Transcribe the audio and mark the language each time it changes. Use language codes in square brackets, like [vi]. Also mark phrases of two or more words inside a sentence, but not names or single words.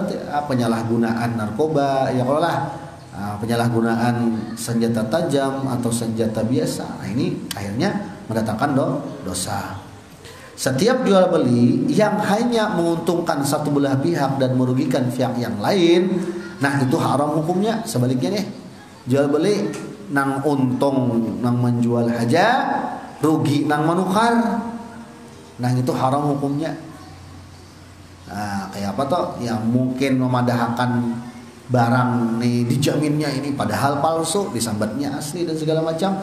[id] Penyalahgunaan narkoba, ya kalau lah penyalahgunaan senjata tajam atau senjata biasa. Nah ini akhirnya mendatangkan dosa. Setiap jual beli yang hanya menguntungkan satu belah pihak dan merugikan pihak yang lain, nah itu haram hukumnya. [bjn] Sebaliknya nih, jual beli nang untung nang menjual aja, rugi nang menukar. [id] Nah itu haram hukumnya. Nah kayak apa toh? [bjn] Yang mungkin memadahkan barang nih dijaminnya ini padahal palsu, disambatnya asli dan segala macam.